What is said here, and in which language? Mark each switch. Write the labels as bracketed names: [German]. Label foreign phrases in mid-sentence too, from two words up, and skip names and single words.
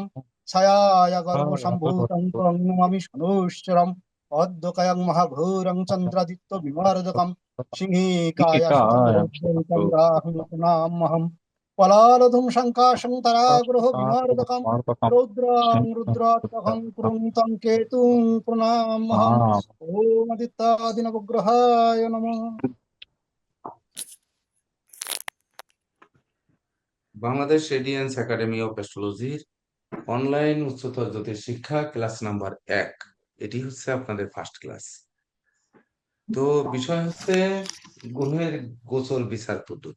[Sanskrit] ছায়ায়া গর্ভসম্ভূতং তং নমামি শনৈশ্চরম অদ্যকায়ং মহাঘোরং চন্দ্রাদিত্য বিমারদকম সিংহিকায়া শতদোদ্যৈতং রাহুল প্রণামহম পলালধুম শঙ্কাশং তরাগ্রহ বিমারদকম রৌদ্রাং রুদ্রাত্মকং কুরুং কেতুং প্রণামহম ওম আদিত্যাদিনবগ্রহায় নমঃ। [Bangla] বাংলাদেশ রেডিয়েন্স একাডেমি অফ অ্যাস্ট্রোলজির অনলাইন উচ্চতর জ্যোতিষ শিক্ষা [English] class number [Bangla] 1, এটি হচ্ছে আপনাদের [English] first class. [Bangla] তো বিষয় হচ্ছে গ্রহের গোচর বিচার পদ্ধতি।